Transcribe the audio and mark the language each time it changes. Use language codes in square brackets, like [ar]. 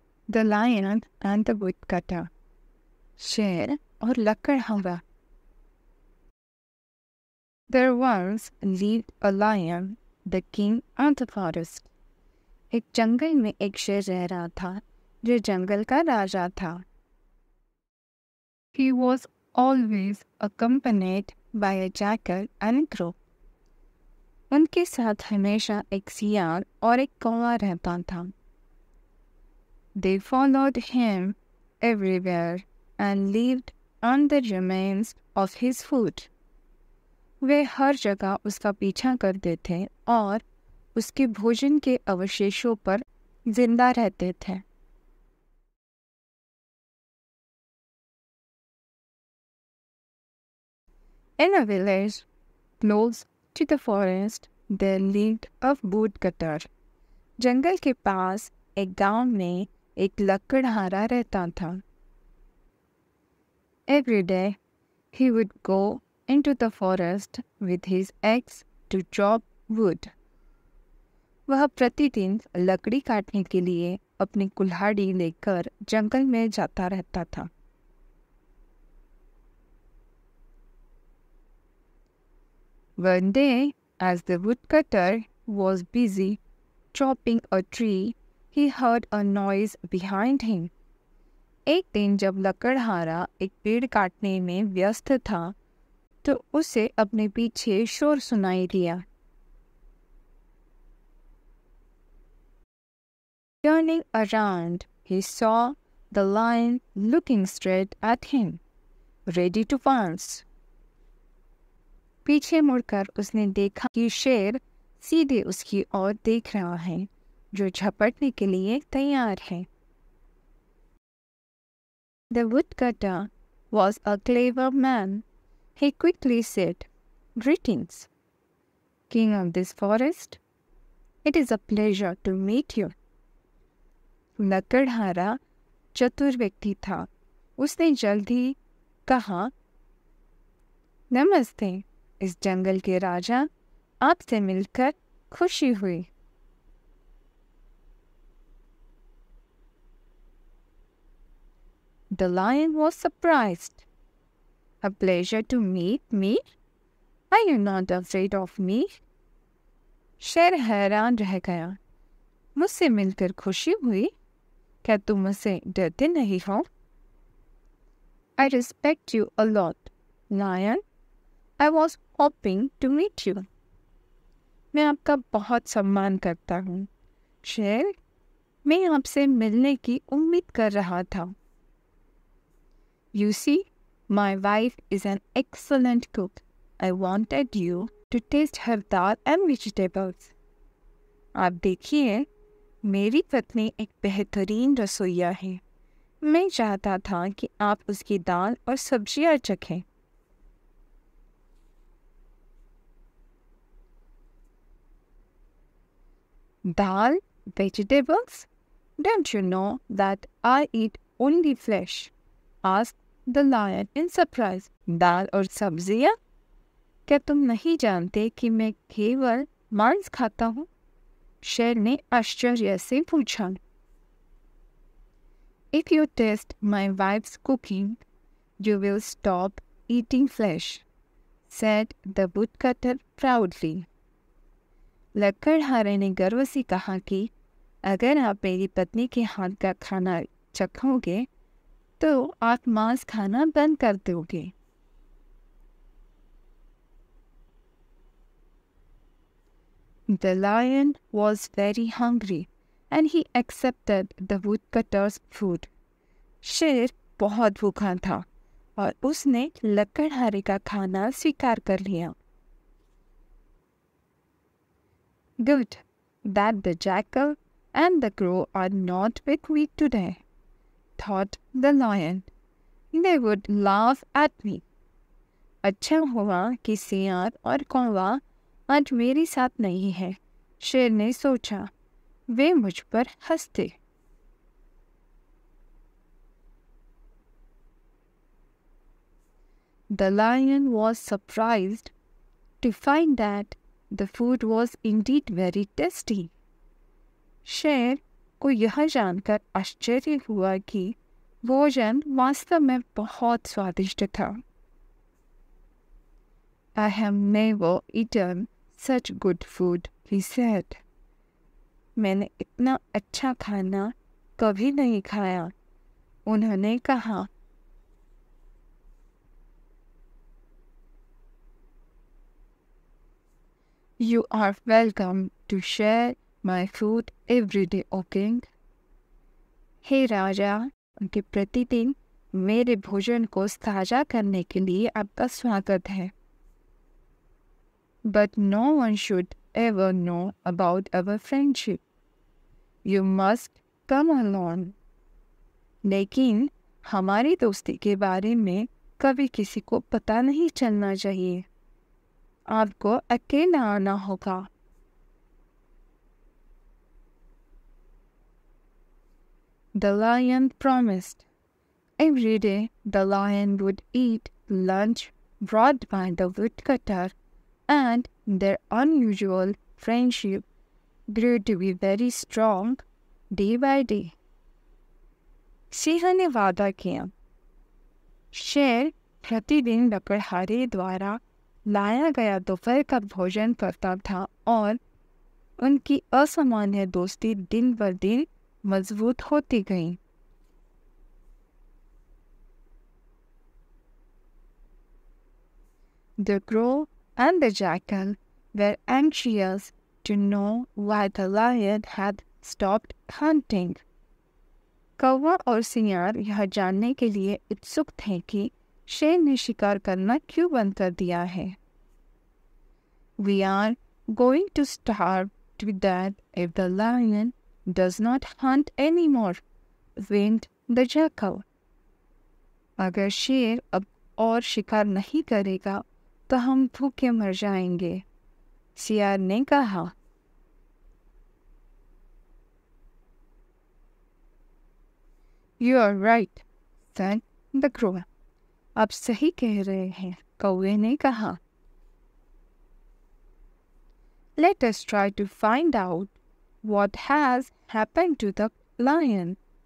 [en] The Lion and the Woodcutter. [hi] शेर और लकड़हारा. [en] There once lived a lion, the king of the forest. [hi] एक जंगल में एक शेर रह रहा था जो जंगल का राजा था. [en] He was always accompanied by a jackal and a crow. [hi] उनके साथ हमेशा एक सियार और एक कौवा रहता था. [en] They followed him everywhere and lived on the remains of his food. [hi] वे हर जगह उसका पीछा करते थे और उसके भोजन के अवशेषों पर जिंदा रहते थे. [en] In a village close to the forest, there lived a woodcutter. [hi] जंगल के पास एक गांव में एक लकड़हारा रहता था. [en] Every day he would go into the forest with his axe to chop wood. [hi] वह प्रतिदिन लकड़ी काटने के लिए अपनी कुल्हाड़ी लेकर जंगल में जाता रहता था. [en] One day, as the woodcutter was busy chopping a tree, he heard a noise behind him. [hi] एक दिन जब लकड़हारा एक पेड़ काटने में व्यस्त था तो उसे अपने पीछे शोर सुनाई दिया. [en] Turning around, he saw the lion looking straight at him, ready to pounce. [hi] पीछे मुड़कर उसने देखा कि शेर सीधे उसकी ओर देख रहा है, जो झपटने के लिए तैयार है. [en] The woodcutter was a clever man. He quickly said, "Greetings, king of this forest. It is a pleasure to meet you." [hi] लकड़हारा चतुर व्यक्ति था. उसने जल्दी कहा, नमस्ते, इस जंगल के राजा, आपसे मिलकर खुशी हुई. [en] The lion was surprised. A pleasure to meet me? Are you not afraid of me? [hi] शेर हैरान रह गया. मुझसे मिलकर खुशी हुई? क्या तुम मुझसे डरते नहीं हो? [en] I respect you a lot, lion. I was hoping to meet you. [hi] मैं आपका बहुत सम्मान करता हूँ. शेर, मैं आपसे मिलने की उम्मीद कर रहा था. [en] You see, my wife is an excellent cook. I wanted you to taste her dal and vegetables. [hi] आप देखिए, मेरी पत्नी एक बेहतरीन रसोइया है. मैं चाहता था कि आप उसकी दाल और सब्जियां चखें. [en] Dal, vegetables? Don't you know that I eat only flesh? Asked the lion in surprise. [hi] दाल और सब्जियां? क्या तुम नहीं जानते कि मैं केवल मांस खाता हूँ? शेर ने आश्चर्य से पूछा. [en] If you taste my wife's cooking, you will stop eating flesh, said the woodcutter proudly. [hi] लकड़हारे ने गर्व से कहा कि अगर आप मेरी पत्नी के हाथ का खाना चखोगे तो आप मांस खाना बंद कर दोगे. [en] The lion was very hungry and he accepted the woodcutter's food. [hi] शेर बहुत भूखा था और उसने लकड़हारे का खाना स्वीकार कर लिया. [en] Good that the jackal and the crow are not with me today, thought the lion. They would laugh at me. [hi] अच्छा हुआ कि सियार और कौवा आज मेरे साथ नहीं है, शेर ने सोचा. वे मुझ पर हंसते. [en] The lion was surprised to find that the food was indeed very tasty. शेर [hi] को यह जानकर आश्चर्य हुआ कि भोजन वास्तव में बहुत स्वादिष्ट था। [en] I have never eaten such good food, he said. [hi] मैंने इतना अच्छा खाना कभी नहीं खाया, उन्होंने कहा। [en] You are welcome to share my food every day, O king. [hi] हे राजा, उनके प्रतिदिन मेरे भोजन को साझा करने के लिए आपका स्वागत है। [en] But no one should ever know about our friendship. You must come alone. [hi] लेकिन हमारी दोस्ती के बारे में कभी किसी को पता नहीं चलना चाहिए। आपको अकेला आना होगा। [en] The lion promised. Every day the lion would eat lunch brought by the woodcutter, and their unusual friendship grew to be very strong day by day. [hi] Singh ने वादा किया। शेर प्रतिदिन लकड़हारे द्वारा लाया गया दोपहर का भोजन करता था और उनकी असामान्य दोस्ती दिन ब दिन मजबूत होती गई। [en] The crow and the jackal were anxious to know why the lion had stopped hunting. [hi] कौवा और सियार यह जानने के लिए उत्सुक थे कि शेर ने शिकार करना क्यों बंद कर दिया है। [en] We are going to starve to death if the lion does not hunt anymore, whined the jackal. [hi] अगर शेर अब और शिकार नहीं करेगा तो हम भूखे मर जाएंगे, सियार ने कहा। [en] You are right, said the crow. [hi] आप सही कह रहे हैं, कौवे ने कहा। [en] Let us try to find out what has happened to the lion.